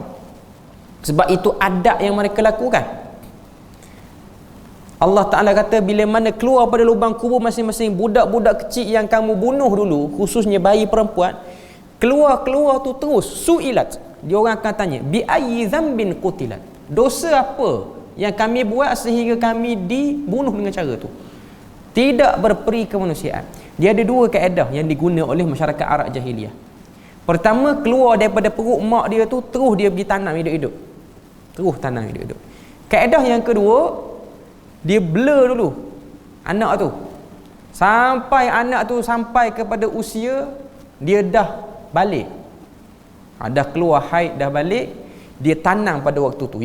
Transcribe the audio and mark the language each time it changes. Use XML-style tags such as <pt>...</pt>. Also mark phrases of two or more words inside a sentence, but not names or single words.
<ms>Sebab itu adab yang mereka lakukan. Allah Ta'ala kata, bila mana keluar pada lubang kubur masing-masing, budak-budak kecil yang kamu bunuh dulu, khususnya bayi perempuan, keluar tu terus su'ilat, dia orang akan tanya,</ms> <ar>بأي ذنب قتلت,</ar> <ms>dosa apa yang kami buat sehingga kami dibunuh dengan cara tu. Tidak berperi kemanusiaan. Dia ada 2 kaedah yang diguna oleh masyarakat Arab jahiliyah. Pertama, keluar daripada perut mak dia tu, terus dia pergi tanam hidup-hidup. Terus tanam hidup-hidup. Kaedah yang kedua, dia blur dulu anak tu, sampai anak tu sampai kepada usia dia dah balik, dah keluar haid, dah balik, dia tanam pada waktu tu.</ms>